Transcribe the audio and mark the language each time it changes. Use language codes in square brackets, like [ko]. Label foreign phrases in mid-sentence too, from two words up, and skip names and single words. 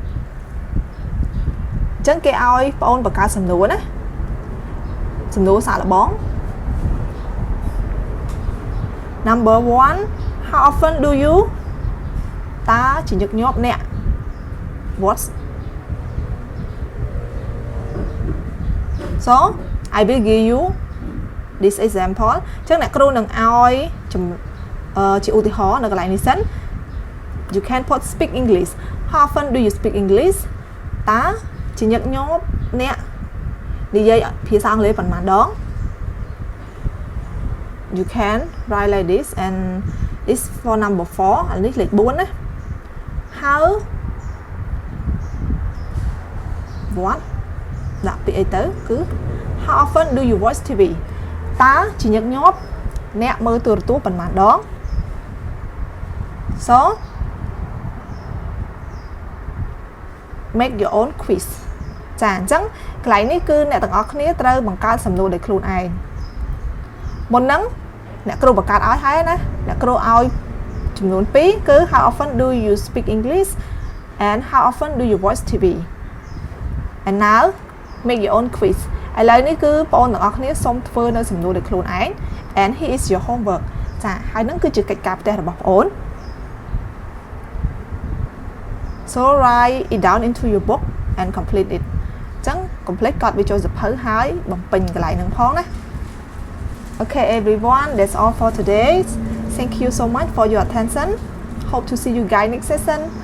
[km] ញ្ចឹងគេឲ្យបងអូនបង្កើតសំណួរណាសំណួរសាកល្បង [en] number 1 how often do you [km] តើជាញឹកញាប់អ្នក what [en] so I will give you this example [km] អញ្ចឹងអ្នកគ្រូនឹងឲ្យជាឧទាហរណ៍នៅកន្លែងនេះសិន [en] you can put speak English how often do you speak English [km] តើជាញឹកញាប់អ្នកនិយាយភាសាអង់គ្លេសប៉ុន្មានដង [en] you can write like this and it's for number 4 [km] អានេះលេខ4ណា [en] how what [km] ដាក់ពាក្យអីទៅគឺ [en] how often do you watch TV [km] តើជាញឹកញាប់អ្នកមើលទូរទស្សន៍ប៉ុន្មានដង [en] so make your own quiz [km] ចាអញ្ចឹងកន្លែងនេះគឺអ្នកទាំងអស់គ្នាត្រូវបង្កើតសំណួរដោយខ្លួនឯង មុនហ្នឹងអ្នកគ្រូបង្កើតឲ្យហើយណាអ្នកគ្រូឲ្យចំនួន2គឺ [en] how often do you speak English and how often do you watch TV [km] and now make your own quiz ឥឡូវនេះគឺបងប្អូនទាំងអស់គ្នាសូមធ្វើនៅសំណួរដោយខ្លួនឯង [en] and here is your homework [km] ចាហើយហ្នឹងគឺជាកិច្ចការផ្ទះរបស់បងប្អូន [en] so write it down into your book and complete it អញ្ចឹង complete [km] កត់វាចូលសៀវភៅហើយបំពេញកន្លែងហ្នឹងផងណា [en] Okay everyone that's all for today thank you so much for your attention hope to see you guys next session